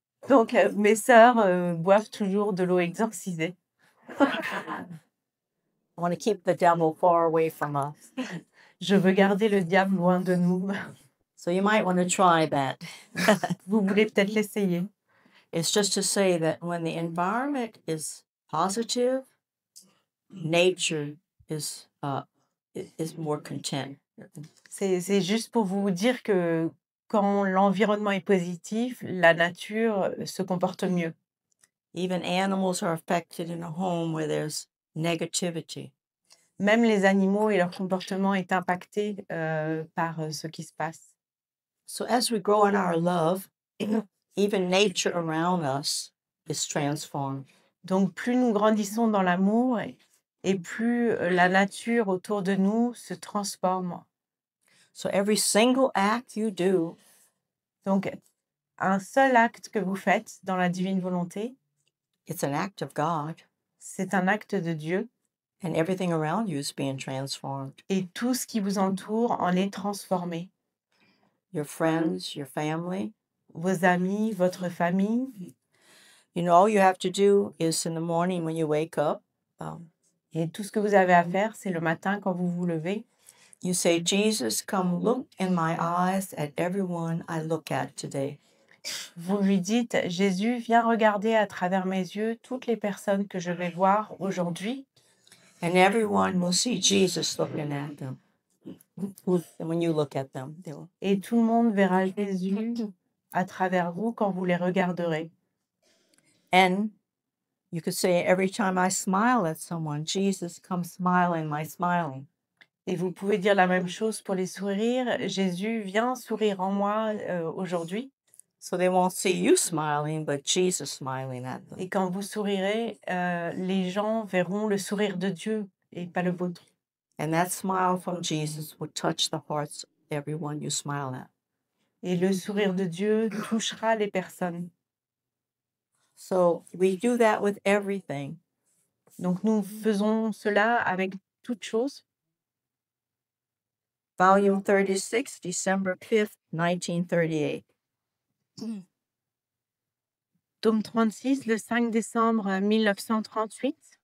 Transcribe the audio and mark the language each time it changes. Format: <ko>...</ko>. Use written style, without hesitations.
<fr>Donc mes sœurs boivent toujours de l'eau exorcisée.</fr> <en>I want to keep the devil far away from us.</en> <fr>Je veux garder le diable loin de nous.</fr> <en>So you might want to try that.</en> <fr>Vous voulez peut-être l'essayer.</fr> <en>It's just to say that when the environment is positive, nature is more content.</en> <fr>C'est juste pour vous dire que quand l'environnement est positif, la nature se comporte mieux.</fr> <en>Even animals are affected in a home where there's negativity.</en> <fr>Même les animaux et leur comportement est impacté par ce qui se passe.</fr> <en>So as we grow in our love, even nature around us is transformed.</en> <fr>Donc plus nous grandissons dans l'amour et plus la nature autour de nous se transforme.</fr> <en>So every single act you do</en> <fr>Donc un seul acte que vous faites dans la divine volonté,</fr> <en>it's an act of God,</en> <fr>c'est un acte de Dieu</fr> <en>and everything around you is being transformed.</en> <fr>et tout ce qui vous entoure en est transformé.</fr> <en>Your friends, your family.</en> <fr>Vos amis, votre famille.</fr> <en>You know, all you have to do is in the morning when you wake up,</en> <fr>et tout ce que vous avez à faire, c'est le matin quand vous vous levez.</fr> <en>You say, Jesus, come look in my eyes at everyone I look at today.</en> <fr>Vous lui dites, Jésus, viens regarder à travers mes yeux toutes les personnes que je vais voir aujourd'hui.</fr> <en>And everyone will see Jesus looking at them. And when you look at them, they will.</en> <fr>Et tout le monde verra Jésus à travers vous quand vous les regarderez.</fr> <en>And you could say, every time I smile at someone, Jesus, come smile in my smiling.</en> <fr>Et vous pouvez dire la même chose pour les sourires. Jésus, viens sourire en moi aujourd'hui.</fr> <en>So they won't see you smiling, but Jesus smiling at them.</en> <fr>Et quand vous sourirez, les gens verront le sourire de Dieu et pas le vôtre.</fr> <en>And that smile from Jesus will touch the hearts of everyone you smile at.</en> <fr>Et le sourire de Dieu touchera les personnes.</fr> <en>So we do that with everything.</en> <fr>Donc nous faisons cela avec toute chose.</fr> <en>Volume 36, December 5th, 1938.</en> <fr>Tome 36, le 5 décembre 1938.</fr>